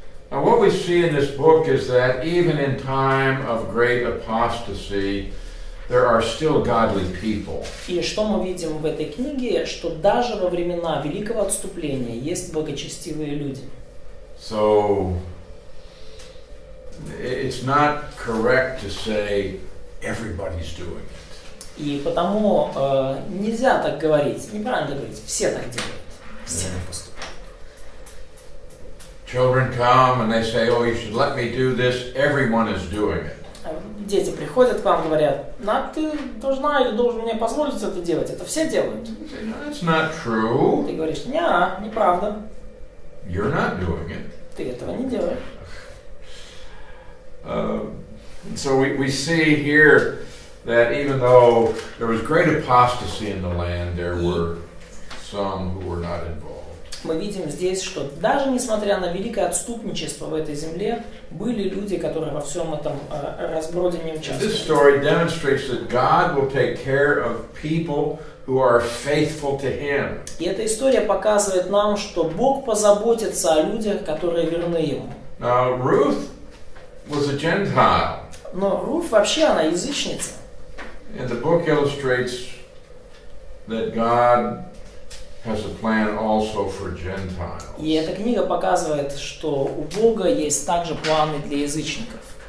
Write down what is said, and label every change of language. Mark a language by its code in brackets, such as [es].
[en] Now what we see in this book is that even in time of great apostasy, there are still godly people. [ru] И что мы видим в этой книге, что даже во времена великого отступления есть благочестивые люди. [en] So it's not correct to say everybody's doing it. [ru] И потому нельзя так говорить, неправильно говорить, все так делают, все так поступают. [en] Children come and they say, "Oh, you should let me do this." Everyone is doing it. [ru] Дети приходят к вам, говорят, ты должна или должен мне позволить это делать. Это все делают. [en] That's not true. [ru] Ты говоришь, неправда. [en] You're not doing it. [ru] Ты этого не делаешь. [en] So we see here that even though there was great apostasy in the land, there were some who were not involved. [ru] Мы видим здесь, что даже несмотря на великое отступничество в этой земле, были люди, которые во всем этом разброде не участвовали. [en] This story demonstrates that God will take care of people who are faithful to Him. [ru] И эта история показывает нам, что Бог позаботится о людях, которые верны Ему. [en] Now, Ruth was a Gentile. [ru] Но Руфь вообще она язычница. [en] And the book illustrates that God has a plan also for Gentiles. [ru] И эта книга показывает, что у Бога есть также планы для язычников.